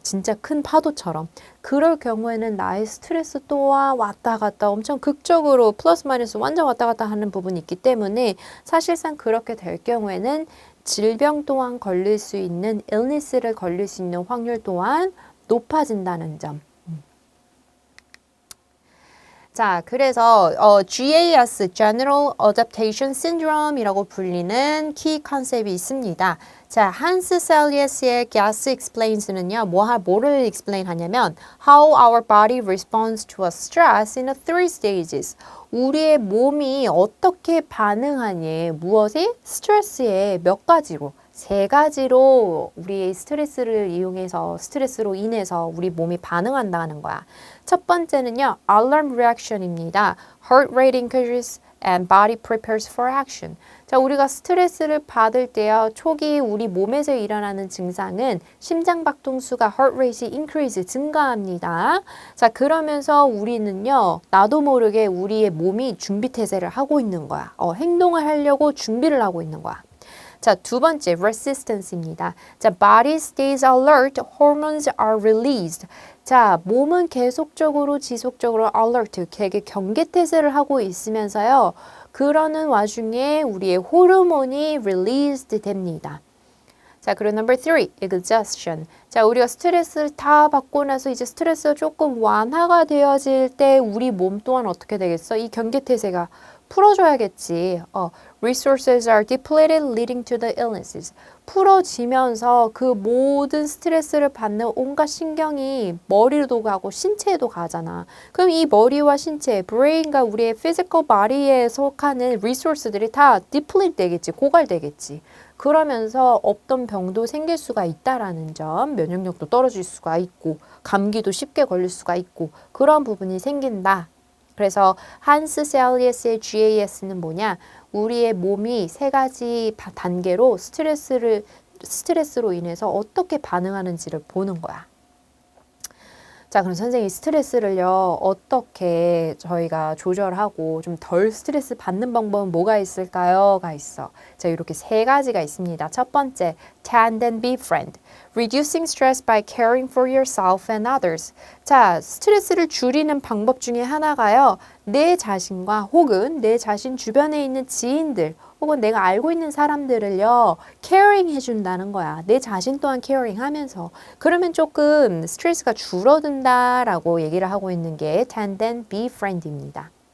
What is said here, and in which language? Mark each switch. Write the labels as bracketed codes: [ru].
[ko] 진짜 큰 파도처럼. 그럴 경우에는 나의 스트레스 또한 왔다 갔다 엄청 극적으로 플러스 마이너스 완전 왔다 갔다 하는 부분이 있기 때문에 사실상 그렇게 될 경우에는 질병 또한 걸릴 수 있는 illness를 걸릴 수 있는 확률 또한 높아진다는 점. 자, 그래서 GAS, General Adaptation Syndrome이라고 불리는 키 컨셉이 있습니다. [en] 자, 한스 셀리어스의 Gas Explains는요, [ko] 뭐를 explain 하냐면 [en] How our body responds to a stress in 3 stages. [ko] 우리의 몸이 어떻게 반응하니, 무엇에? 스트레스에 몇 가지로. 3가지로 우리의 스트레스를 이용해서 스트레스로 인해서 우리 몸이 반응한다는 거야. 첫 번째는요, alarm reaction입니다. [en] Heart rate increases and body prepares for action. [ko] 자, 우리가 스트레스를 받을 때요, 초기 우리 몸에서 일어나는 증상은 심장박동수가 heart rate이 increase, 증가합니다. 자, 그러면서 우리는요, 나도 모르게 우리의 몸이 준비태세를 하고 있는 거야. 행동을 하려고 준비를 하고 있는 거야. 자, 두 번째, resistance입니다. [en] 자, body stays alert, hormones are released. [ko] 자, 몸은 계속적으로 지속적으로 alert, 되게 경계태세를 하고 있으면서요. 그러는 와중에 우리의 호르몬이 released 됩니다. 자, 그리고 number 3, exhaustion. 자, 우리가 스트레스를 다 받고 나서 이제 스트레스가 조금 완화가 되어질 때 우리 몸 또한 어떻게 되겠어? 이 경계태세가 풀어줘야겠지. [en] Resources are depleted leading to the illnesses. [ko] 풀어지면서 그 모든 스트레스를 받는 온갖 신경이 머리로도 가고 신체에도 가잖아. 그럼 이 머리와 신체, brain과 우리의 physical body에 속하는 resource들이 다 deplete 되겠지. 고갈되겠지. 그러면서 없던 병도 생길 수가 있다라는 점, 면역력도 떨어질 수가 있고, 감기도 쉽게 걸릴 수가 있고, 그런 부분이 생긴다. 그래서 한스 셀리어스의 GAS는 뭐냐? 우리의 몸이 세 가지 단계로 스트레스로 인해서 어떻게 반응하는지를 보는 거야. 자, 그럼 선생님이 스트레스를요, 어떻게 저희가 조절하고 좀 덜 스트레스 받는 방법은 뭐가 있을까요? 가 있어. 자, 이렇게 세 가지가 있습니다. 첫 번째, [en] tend and befriend. Reducing stress by caring for yourself and others. [ko] 자, 스트레스를 줄이는 방법 중에 하나가요, 내 자신과 혹은 내 자신 주변에 있는 지인들, 혹은 내가 알고 있는 사람들을요, caring 해준다는 거야. 내 자신 또한 caring 하면서. 그러면 조금 스트레스가 줄어든다라고 얘기를 하고 있는 게 tend and befriend입니다.